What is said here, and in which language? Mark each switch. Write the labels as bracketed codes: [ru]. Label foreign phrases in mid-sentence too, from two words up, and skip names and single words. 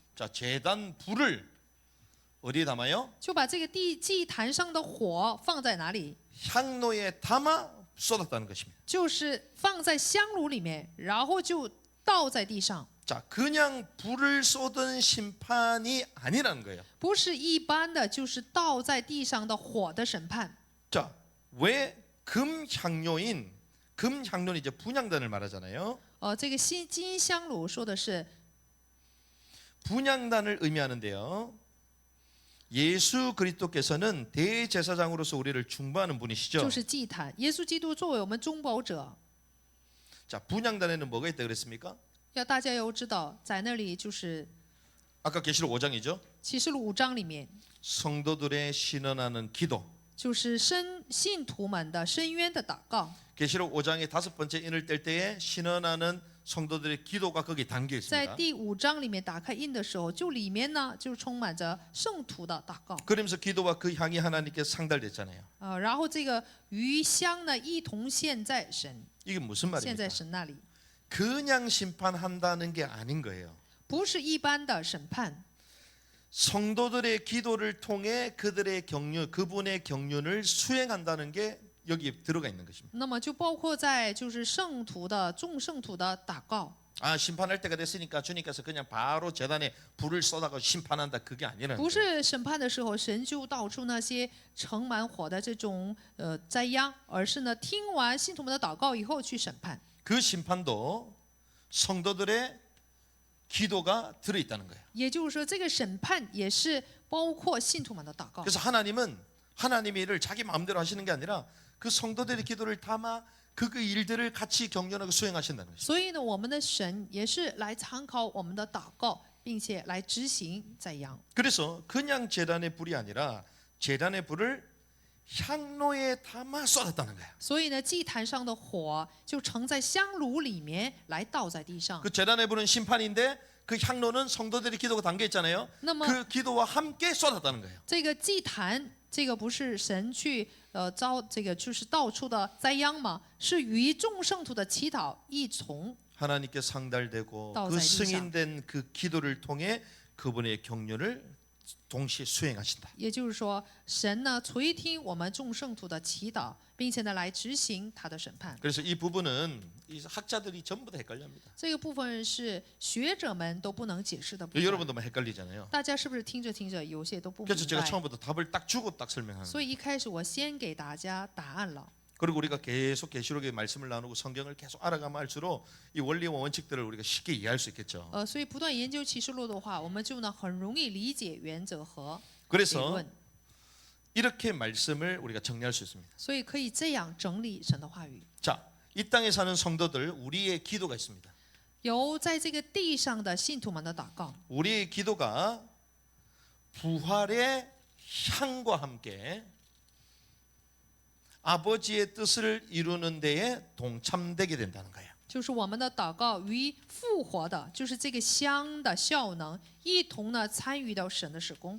[ko] 자, 제단 불을 어디에 담아요? [zh] 就把这个祭坛上的火放在哪里？ [ko] 향로에 담아 쏟았다는 것입니다. [zh] 就是放在香炉里面，然后就倒在地上， [ko] 자, 그냥 불을 쏟은 심판이 아니라는 거예요. [zh] 不是一般的，就是倒在地上的火的审判。 [ko] 자, 왜 금향료는 이제 분향단을 말하잖아요. [zh] 这个金香炉说的是 [ko] 분향단을 의미하는데요. 예수 그리스도께서는 대제사장으로서 우리를 중보하는 분이시죠. [zh] 就是祭坛，耶稣基督作为我们中保者， [ko] 자, 분향단에는 뭐가 있다 그랬습니까? [zh] 大家要知道，在那里就是 [ko] 아까 계시록 5장이죠. [zh] 启示录5章里面， [ko] 성도들의 신원하는 기도. [zh] 就是信徒们的深渊的祷告。 [ko] 계시록 5장의 5번째 인을 뗄 때에 신원하는 성도들의 기도가 거기 담겨 [zh] 在 [ko] 있습니다. [zh] 第5章里面打开印的时候，就里面呢就充满着圣徒的祷告。 [ko] 그러면서 기도와 그 향이 하나님께 상달됐잖아요. [zh] 然后这个余香呢一同献在神， [ko] 이게 무슨 [zh] 献在 [ko] 말입니까? [zh] 神那里， [ko] 그냥 심판한다는 게 아닌 거예요. [zh] 不是一般的审判， [ko] 성도들의 기도를 통해 그들의 그분의 경륜을 수행한다는 게 여기 들어가 있는 것입니다. [zh] 那么就包括在就是圣徒的众圣徒的祷告。 [ko] 아, 심판할 때가 됐으니까 주님께서 그냥 바로 제단에 불을 쏟아가 심판한다 그게 아니라는 [zh] 不 [ko] 거예요. [zh] 是审判的时候，神就道出那些盛满火的这种灾殃，而是呢听完信徒们的祷告以后去审判。 [ko] 그 심판도 성도들의 기도가 들어 있다는 거예요. [zh] 也就是说，这个审判也是包括信徒们的祷告。 [ko] 그래서 하나님은 하나님의 일을 자기 마음대로 하시는 게 아니라 그 성도들의 기도를 담아 그 일들을 같이 경륜하고 수행하신다는 것이죠. [zh] 所以呢，我们的神也是来参考我们的祷告，并且来执行宰羊。 [ko] 그래서 그냥 제단의 불이 아니라 제단의 불을 향로에 담아 쏟았다는 거야. [zh] 所以呢，祭坛上的火就盛在香炉里面来倒在地上。 [ko] 그 재단에 부는 심판인데 그 향로는 성도들의 기도가 담겨 있잖아요. [zh] 那么 [ko] 그 기도와 함께 쏟았다는 거예요. [zh] 这个祭坛，这个不是神去招这个就是到处的灾殃吗？是与众圣徒的祈祷一同。 [ko] 하나님께 상달되고 그 떠오르는 승인된 그 기도를 통해 그분의 경륜을 동시에 수행하신다. [zh] 也就是说，神呢垂听我们众圣徒的祈祷，并且呢来执行他的审判。 [ko] 그래서 이 부분은 이 학자들이 전부 다 헷갈려합니다. [zh] 这个部分是学者们都不能解释的部分。 [ko] 여러분도 막 헷갈리잖아요. [zh] 大家是不是听着听着有些都不明 [ko] 그래서 제가 [zh] 白？ [ko] 처음부터 답을 딱 주고 딱 설명하는 [zh] 所 [ko] 거예요. [zh] 以一开始我先给大家答案了。 [ko] 그리고 우리가 계속 계시록의 말씀을 나누고 성경을 계속 알아가면 할수록 이 원리와 원칙들을 우리가 쉽게 이해할 수 있겠죠. [zh] 所以不断研究启示录的话，我们就呢很容易理解原则和理 [ko] 그래서 [zh] 论。 [ko] 이렇게 말씀을 우리가 정리할 수 있습니다. [zh] 所以可以这样整理神的话语。 [ko] 자, 이 땅에 사는 성도들 우리의 기도가 있습니다. [zh] 有在这个地上的信徒们的祷告， [ko] 우리의 기도가 부활의 향과 함께 아버지의 뜻을 이루는 데에 동참되게 된다는 거예요. [zh] 就是我们的祷告与复活的，就是这个香的效能，一同呢参与到神的事工。